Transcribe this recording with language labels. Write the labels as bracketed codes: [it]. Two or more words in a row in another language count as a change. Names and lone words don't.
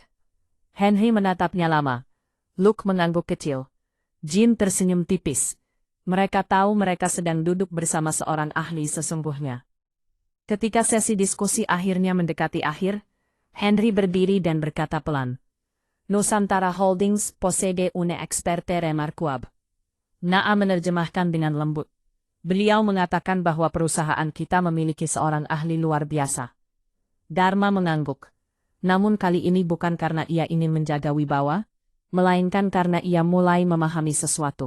[id] Henry menatapnya lama. Luke mengangguk kecil. Jin tersenyum tipis. Mereka tahu mereka sedang duduk bersama seorang ahli sesungguhnya. Ketika sesi diskusi akhirnya mendekati akhir, Henry berdiri dan berkata pelan. [fr] Nusantara Holdings possede una experte remarquable. [id] Naa menerjemahkan dengan lembut. Beliau mengatakan bahwa perusahaan kita memiliki seorang ahli luar biasa. Dharma mengangguk. Namun kali ini bukan karena ia ingin menjaga wibawa, melainkan karena ia mulai memahami sesuatu.